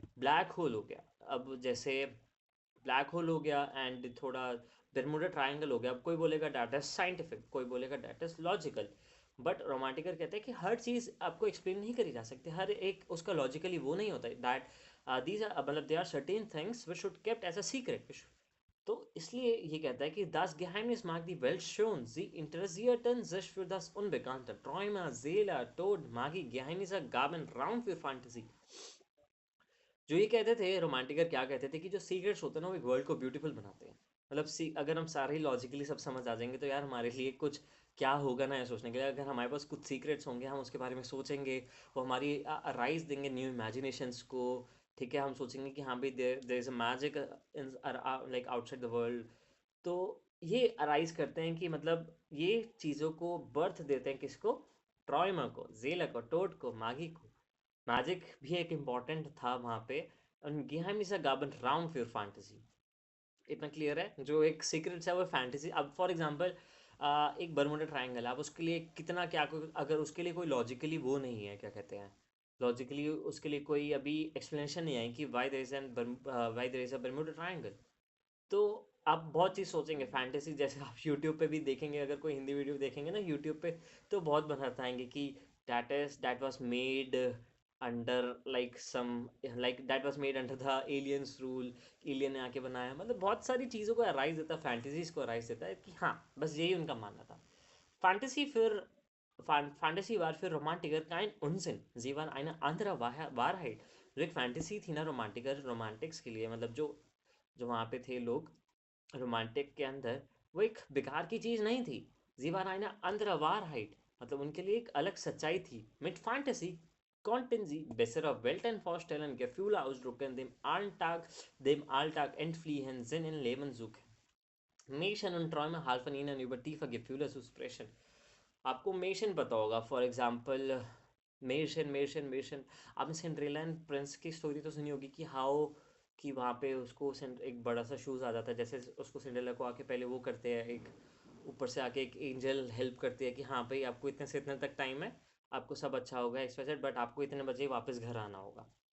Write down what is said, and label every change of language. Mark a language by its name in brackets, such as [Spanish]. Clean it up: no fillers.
[Hindi] Black hole हो गया, अब जैसे ब्लैक होल हो गया एंड थोड़ा बर्मुडा ट्रायंगल हो गया। अब कोई बोलेगा डाटा साइंटिफिक, कोई बोलेगा डाटा लॉजिकल, बट रोमांटिकर कहते हैं कि हर चीज़ आपको एक्सप्लेन नहीं करी जा सकती, हर एक उसका लॉजिकली वो नहीं होता, [English] That these are मतलब they are certain things which should kept as a secret. [Hindi] तो इसलिए ये कहता है कि [German] das Geheimnis mag die Welt schon, sie interessierten sich für das Unbekannte. Träume, Seele, Tod, Magie, Geheimnisse gaben Raum für Fantasie. [Hindi] जो ये कहते थे रोमांटिकर, क्या कहते थे कि जो सीक्रेट्स होते हैं ना वो एक वर्ल्ड को ब्यूटीफुल बनाते हैं। मतलब अगर हम सारे ही लॉजिकली सब समझ आ जाएंगे तो यार हमारे लिए कुछ क्या होगा ना, ये सोचने के लिए। अगर हमारे पास कुछ सीक्रेट्स होंगे, हम उसके बारे में सोचेंगे, वो हमारी राइज देंगे न्यू इमेजिनेशंस को। ठीक है, हम सोचेंगे कि हाँ भाई [English] There is a magic like outside the world. [Hindi] तो ये अराइज करते हैं कि मतलब ये चीज़ों को बर्थ देते हैं, किसको? ट्रॉयमा को, जेला को, टोड को, मागी को। मैजिक भी एक इम्पॉर्टेंट था वहाँ पे। [German] geheimnisse gaben Raum für Fantasy। [Hindi] इतना क्लियर है? जो एक सीक्रेट्स है वो फैंटेसी। अब फॉर एग्जांपल एक बर्मुडा ट्रायंगल है, आप उसके लिए कितना क्या अगर उसके लिए कोई लॉजिकली वो नहीं है, क्या कहते हैं, लॉजिकली उसके लिए कोई अभी एक्सप्लेनेशन नहीं आई कि [English] why there is a Bermuda triangle, [Hindi] तो आप बहुत चीज़ सोचेंगे फैंटेसी। जैसे आप यूट्यूब पे भी देखेंगे, अगर कोई हिंदी वीडियो देखेंगे ना यूट्यूब पे, तो बहुत बताएंगे कि [English] that was made under like some, like that was made under the aliens rule, [Hindi] alien ने आके बनाया। मतलब बहुत सारी चीज़ों को अराइज देता है, फैंटेसीज को अराइज देता है कि हाँ, बस यही उनका मानना था। फैंटेसी फिर [German] Fantasy war für Romantiker kein Unsinn. Sie waren eine andere Wahrheit। [Hindi] जो एक फैंटेसी थी ना रोमांटिकर, रोमांटिक्स के लिए, मतलब जो जो वहाँ पे थे लोग रोमांटिक के अंदर, वो एक बेकार की चीज़ नहीं थी। [German] Sie waren eine andere Wahrheit, [Hindi] मतलब उनके लिए एक अलग सच्चाई थी। [German] Mit Fantasy konnten sie bessere Welten vorstellen, Gefühle ausdrücken, dem Alltag entfliehen, Sinn in Leben suchen। Märchen und Träume halfen ihnen über tiefe Gefühle zu sprechen। [Hindi] आपको mason पता होगा, फॉर एग्जाम्पल मेशन आपने सिंड्रेला एंड प्रिंस की story तो सुनी होगी कि how कि वहाँ पे उसको एक बड़ा सा शूज़ आ जाता है। जैसे उसको सिंड्रेला को आके पहले वो करते हैं, एक ऊपर से आके एक एंजल हेल्प करती है कि हाँ भाई आपको इतने से इतने तक टाइम है, आपको सब अच्छा होगा एक्सपेक्टेड, बट आपको इतने बजे वापस घर आना होगा।